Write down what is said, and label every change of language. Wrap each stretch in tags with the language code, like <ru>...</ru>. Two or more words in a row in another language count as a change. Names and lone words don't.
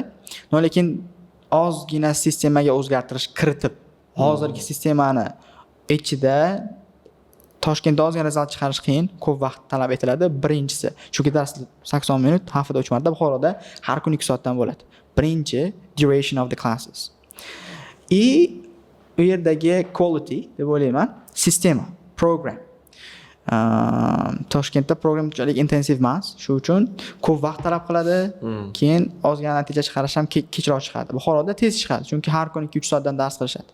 <uz>Lekin ozgina sistemaga o'zgartirish kiritib, hozirgi sistemani ichida Toshkentda ozgina rezultat chiqarish qiyin, ko'p vaqt talab etiladi. Birinchisi, chunki dars 80 minut, haftada 3 marta, Buxoroda har kun 2 soatdan bo'ladi.</uz> <en>Birinchi duration of the classes.</en> <uz>U yerdagi quality deb o'ylayman, sistema, program. Toshkentda program unchalik intensiv emas, shu uchun ko'p vaqt talab qiladi. Keyin ozgina natija chiqarish ham kechroq chiqadi. Buxoroda tez chiqadi, chunki har kun 2-3 soatdan dars qilishadi.</uz>